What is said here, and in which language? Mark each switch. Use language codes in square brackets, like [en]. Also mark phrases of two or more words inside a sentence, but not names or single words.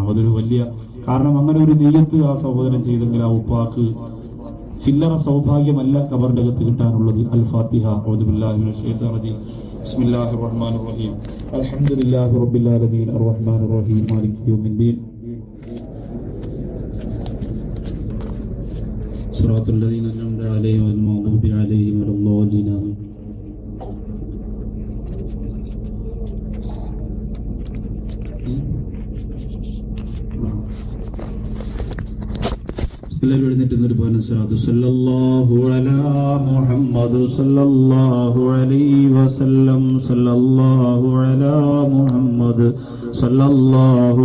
[ml] അതൊരു വലിയ കാരണം. അങ്ങനെ ഒരു നിയത്ത് ആ സഹോദരൻ ചെയ്തെങ്കിൽ ആ ഉപ്പാക്ക് ചില്ലറ സൗഭാഗ്യമല്ല ഖബറിന്റെ അകത്ത് കിട്ടാനുള്ളത്. [ar] الفاتحة. أعوذ بالله من الشيطان الرجيم. بسم الله الرحمن الرحيم. الحمد لله رب العالمين الرحمن الرحيم مالك يوم الدين. صراط الذين أنعمت عليهم غير المغضوب عليهم ولا الضالين. [ml] എല്ലാവരും എഴുന്നേറ്റ് നിന്നൊരു പറഞ്ഞു [ar] صلى الله على محمد صلى الله عليه وسلم صلى الله على محمد صلى الله